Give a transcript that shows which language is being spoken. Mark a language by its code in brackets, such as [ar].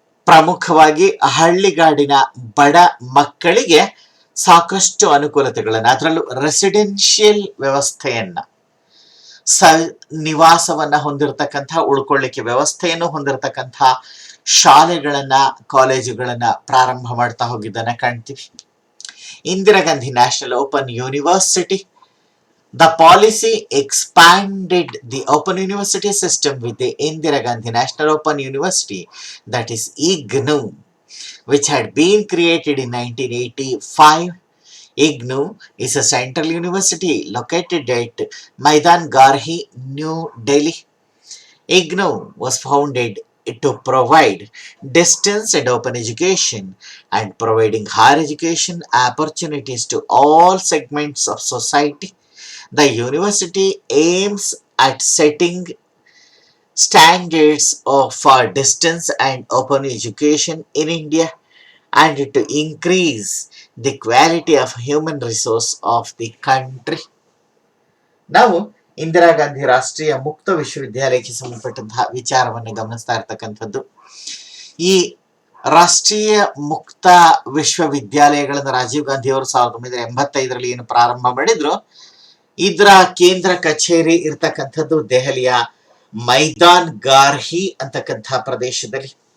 [kn] ಪ್ರಮುಖವಾಗಿ ಹಳ್ಳಿಗಾಡಿನ ಬಡ ಮಕ್ಕಳಿಗೆ ಸಾಕಷ್ಟು ಅನುಕೂಲತೆಗಳನ್ನ, ಅದರಲ್ಲೂ ರೆಸಿಡೆನ್ಷಿಯಲ್ ವ್ಯವಸ್ಥೆಯನ್ನ, ನಿವಾಸವನ್ನ ಹೊಂದಿರತಕ್ಕಂತಹ, ಉಳ್ಕೊಳ್ಳಿಕ್ಕೆ ವ್ಯವಸ್ಥೆಯನ್ನು ಹೊಂದಿರತಕ್ಕಂತಹ ಶಾಲೆಗಳನ್ನ, ಕಾಲೇಜುಗಳನ್ನ ಪ್ರಾರಂಭ ಮಾಡ್ತಾ ಹೋಗಿದ್ದನ್ನ ಕಾಣ್ತೀವಿ. [en] Indira Gandhi National Open University. The policy expanded the Open University system with the Indira Gandhi National Open University, that is IGNU, which had been created in 1985. IGNOU is a central university located at Maidan Garhi, New Delhi. IGNOU was founded to provide distance and open education and providing higher education opportunities to all segments of society. The university aims at setting standards for distance and open education in India and to increase the quality of human resource of the country. [kn] ನಾವು ಇಂದಿರಾ ಗಾಂಧಿ ರಾಷ್ಟ್ರೀಯ ಮುಕ್ತ ವಿಶ್ವವಿದ್ಯಾಲಯಕ್ಕೆ ಸಂಬಂಧಪಟ್ಟಂತಹ ವಿಚಾರವನ್ನು ಗಮನಿಸ್ತಾ ಇರ್ತಕ್ಕಂಥದ್ದು. ಈ ರಾಷ್ಟ್ರೀಯ ಮುಕ್ತ ವಿಶ್ವವಿದ್ಯಾಲಯಗಳನ್ನು ರಾಜೀವ್ ಗಾಂಧಿ ಅವರು 1985ರಲ್ಲಿ ಏನು ಪ್ರಾರಂಭ ಮಾಡಿದ್ರು, ಇದರ ಕೇಂದ್ರ ಕಚೇರಿ ಇರ್ತಕ್ಕಂಥದ್ದು ದೆಹಲಿಯ ಮೈದಾನ್ ಗಾರ್ಹಿ ಅಂತಕ್ಕಂಥ ಪ್ರದೇಶದಲ್ಲಿ.